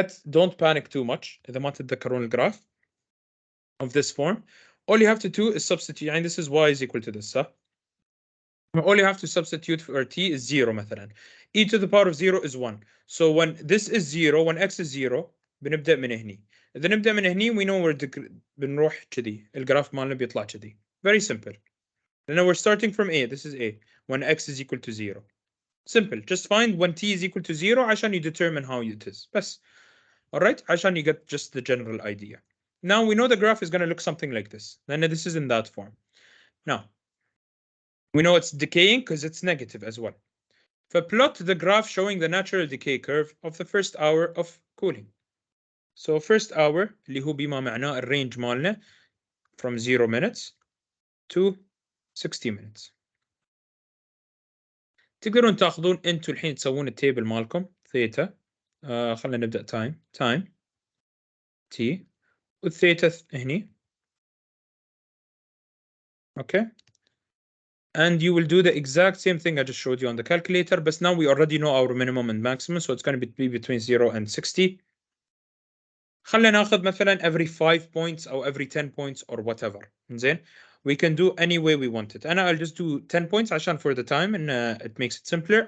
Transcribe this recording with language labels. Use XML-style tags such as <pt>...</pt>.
<en>Don't panic too much</en> <ar>إذا ما تتذكرون الجراف</ar> <en>of this form. All you have to do is substitute, and this is y is equal to this, huh? All you have to substitute for t is 0</en> <ar>مثلا.</ar> <en>e to the power of 0 is 1. So when this is 0, when x is 0,</en> <ar>بنبدأ من هني. إذا نبدأ من هني,</ar> <en>we know</en> <ar>بنروح كذي. الجراف مالنا بيطلع كذي.</ar> <en>Very simple. Now we're starting from a. This is a. When x is equal to 0. Simple. Just find when t is equal to 0</en> <ar>عشان</ar> <en>you determine how it is.</en> <ar>بس.</ar> <en>Alright?</en> <ar>عشان</ar> <en>you get just the general idea. Now we know the graph is going to look something like this. Then this is in that form. Now, we know it's decaying because it's negative as well. Plot the graph showing the natural decay curve of the first hour of cooling. So first hour</en> <ar>اللي هو بما معناه الرينج مالنا</ar> <en>from 0 minutes to 60 minutes.</en> <ar>تقدرون تاخذون انتم الحين تسوون التيبل مالكم ثيتا. خلينا نبدا تايم تي والثيتا هني.</ar> <en>okay, and you will do the exact same thing I just showed you on the calculator, but now we already know our minimum and maximum, so it's going to be between 0 and 60.</en> <ar>خلينا ناخذ مثلا</ar> <en>every 5 points or every 10 points or whatever.</en> <ar>زين,</ar> <en>we can do any way we want it. I'll just do 10 points</en> <ar>عشان</ar> <en>for the time and it makes it simpler.</en>